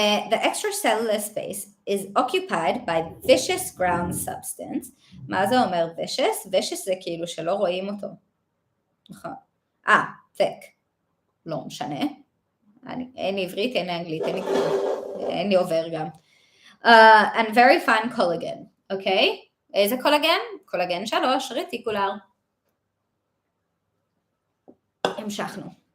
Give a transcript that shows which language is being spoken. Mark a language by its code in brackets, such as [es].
[en] The extracellular space is occupied by viscous ground substance. [he] מה זה אומר vicious? vicious זה כאילו שלא רואים אותו. נכון. thick. לא משנה. אין עברית, אין אנגלית, אין לי עובר גם. [en] And very fine collagen, [he] אוקיי? איזה קולגן? קולגן 3, רטיקולר. המשכנו.